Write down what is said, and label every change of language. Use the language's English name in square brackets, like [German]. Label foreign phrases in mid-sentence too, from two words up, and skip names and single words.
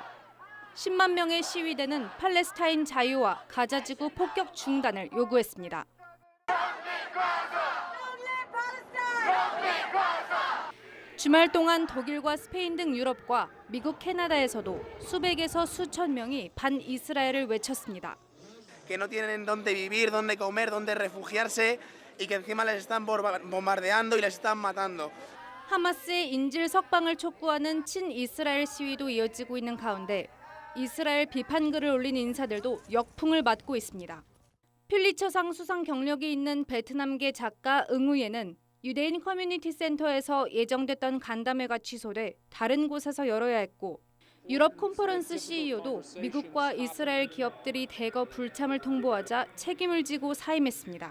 [Korean] 10만 명의 시위대는 팔레스타인 자유와 가자지구 폭격 중단을 요구했습니다. 주말 동안 독일과 스페인 등 유럽과 미국, 캐나다에서도 수백에서 수천 명이 반이스라엘을 외쳤습니다. [Spanish] Que no tienen dónde vivir, dónde comer, dónde refugiarse y que encima les están bombardeando y les están matando. [Korean] 하마스의 인질 석방을 촉구하는 친이스라엘 시위도 이어지고 있는 가운데 이스라엘 비판글을 올린 인사들도 역풍을 맞고 있습니다. 퓰리처상 수상 경력이 있는 베트남계 작가 응우예는 유대인 커뮤니티 센터에서 예정됐던 간담회가 취소돼 다른 곳에서 열어야 했고 유럽 콘퍼런스 CEO도 미국과 이스라엘 기업들이 대거 불참을 통보하자 책임을 지고 사임했습니다.